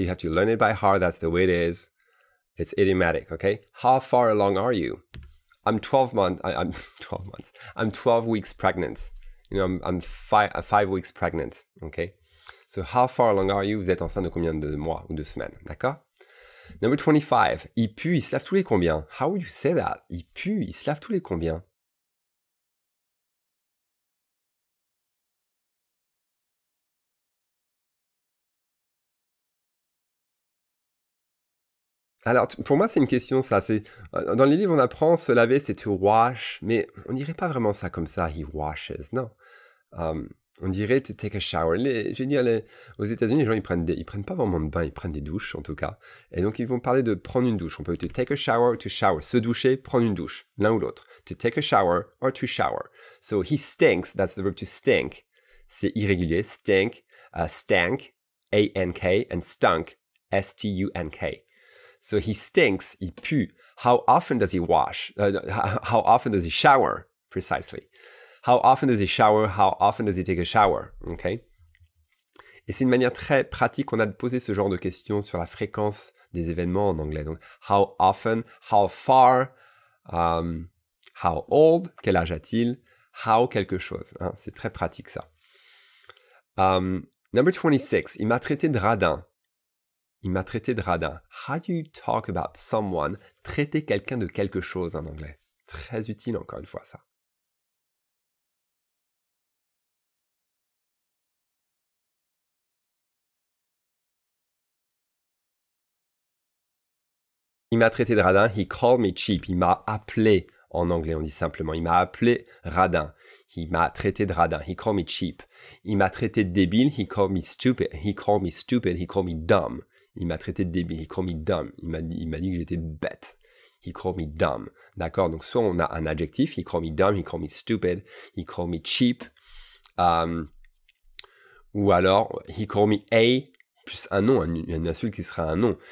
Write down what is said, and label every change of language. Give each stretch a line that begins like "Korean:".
English: You have to learn it by heart. That's the way it is. It's idiomatic, okay? How far along are you? I'm 12 months. I'm 12 months. I'm 12 weeks pregnant. You know, I'm 5 weeks pregnant, okay? So how far along are you?
French: Vous êtes enceinte de combien de mois ou de semaines, d'accord? Number 25. Il pue, il se lave tous les combien?
English: How would you say that?
French: Il pue, il se lave tous les combien? Alors, pour moi, c'est une question, ça. Dans les livres, on apprend se laver, c'est to wash, mais on dirait pas vraiment ça comme ça,
English: he washes,
French: non. On dirait
English: to take a shower.
French: Je veux dire, aux États-Unis, les gens, ils prennent pas vraiment de bain, ils prennent des douches, en tout cas. Et donc, ils vont parler de prendre une douche. On peut
English: to take a shower, to shower.
French: Se doucher, prendre une douche. L'un ou l'autre.
English: To take a shower or to shower. So, he stinks, that's the verb to stink.
French: C'est irrégulier.
English: Stink, stank, A-N-K, and stunk, S-T-U-N-K. So he stinks,
French: il pue.
English: How often does he wash? How often does he shower? Precisely. How often does he shower? How often does he take a shower? Okay?
French: Et c'est une manière très pratique qu'on a de poser ce genre de questions sur la fréquence des événements en anglais. Donc,
English: how often, how far, how old,
French: quel âge a-t-il, how quelque chose. Hein? C'est très pratique ça. Number 26, il m'a traité de radin. Il m'a traité de radin.
English: How do you talk about someone?
French: Traiter quelqu'un de quelque chose en anglais. Très utile encore une fois ça. Il m'a traité de radin.
English: He called me cheap.
French: Il m'a appelé, en anglais on dit simplement. Il m'a appelé radin. Il m'a traité de radin.
English: He called me cheap.
French: Il m'a traité de débile.
English: He called me stupid. He called me stupid. He called me dumb. Il m'a traité de débile. He called me dumb.
French: Il m'a dit que j'étais bête.
English: He called me dumb. D'accord?
French: Donc, soit on a un adjectif.
English: He called me dumb. He called me stupid. He called me cheap.
French: Ou alors,
English: he called me a
French: plus un nom, une insulte qui sera un nom.